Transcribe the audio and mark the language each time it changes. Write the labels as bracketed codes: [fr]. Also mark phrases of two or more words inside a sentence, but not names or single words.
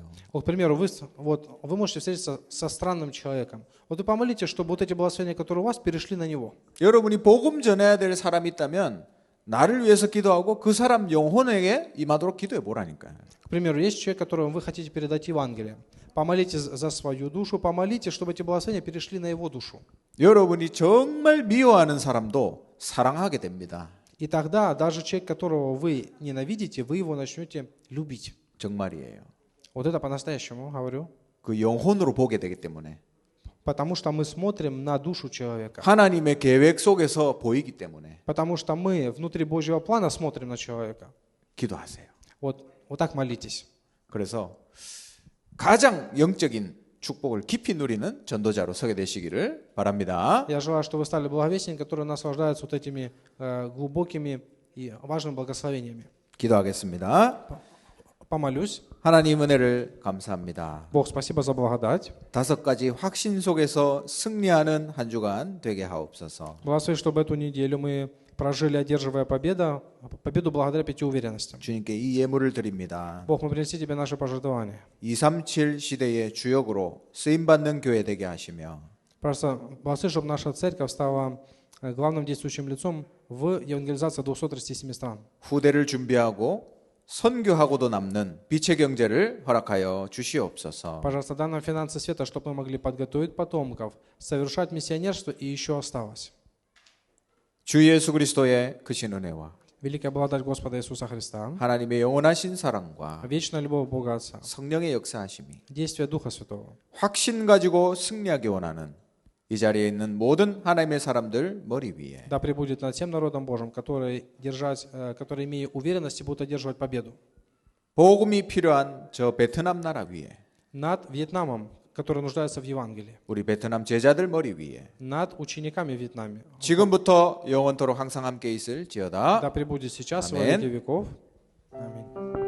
[ru] Вот, к примеру, вы можете встретиться со странным человеком. Вот вы помолитесь, чтобы вот эти благословения, которые у вас, перешли на него. [ko] 여러분이 복음 전해야 될 사람이 있다면 나를 위해서 기도하고 그 사람 영혼에게 임하도록 기도해 보라니까요. [ru] К примеру, есть человек, которому вы хотите передать Евангелие. Помолитесь за свою душу, помолитесь, чтобы эти благословения перешли на его душу. [ko] 여러분이 정말 미워하는 사람도 사랑하게 됩니다. [ru] И тогда даже человек, которого вы ненавидите, вы его начнете любить. [ko] 정말이에요. [ru] Вот это по-настоящему говорю. [ko] 그 영혼으로 보게 되기 때문에. [ru] Потому что мы смотрим на душу человека. [ko] 하나님의 계획 속에서 보이기 때문에. [ru] Потому что мы внутри Божьего плана смотрим на человека. [ko] 기도하세요. [ru] Вот так молитесь. [ko] 그래서 가장 영적인 축복을 깊이 누리는 전도자로 서게 되시기를 바랍니다. [ru] Я желаю, что вы стали благовестниками, которые наслаждаются вот этими глубокими и важными благословениями. [ko] 기도하겠습니다. [ru] Помолюсь. [ko] 하나님 은혜를 감사합니다. [ru] Бог, спасибо за благодать. [ko] 5가지 확신 속에서 승리하는 한 주간 되게 하옵소서. [ru] Благослови, чтобы эту неделю мы прожили, одерживая победу благодаря 5 уверенностям. [ko] 주님께 이 예물을 드립니다. [ru] Бог, мы принесли Тебе наши пожертвования. [ko] 237 시대의 주역으로 쓰임받는 교회 되게 하시며 [ru] Просто благослови, чтобы наша церковь стала главным действующим лицом в евангелизации 237 стран. [ko] 후대를 준비하고 선교하고도 남는 빛의 경제를 허락하여 주시옵소서. [ru] Пожалуйста, дай нам финансы света, чтобы мы могли подготовить потомков, совершать миссионерство и еще осталось. [ko] 주 예수 그리스도의 크신 은혜와 [ru] Великая благодать Господа Иисуса Христа, [ko] 하나님의 영원하신 사랑과 [ru] вечная любовь Бога Отца, [ko] 성령의 역사하심이 [ru] действие Духа Святого. [ko] 확신 가지고 승리하기 원하는 이 자리에 있는 모든 하나님의 사람들 머리 위에 [ru] Да пребудет над всем народом Божьим, которые, имея уверенность, будут одерживать победу. [ko] 복음이 필요한 저 베트남 나라 위에 [ru] Над Вьетнамом, который нуждается в Евангелии. [ko] 우리 베트남 제자들 머리 위에 [ru] Над учениками в Вьетнаме. [ko] 지금부터 영원토록 항상 함께 있을지어다. [ru] Да пребудет сейчас, во Аминь. веки веков. Аминь.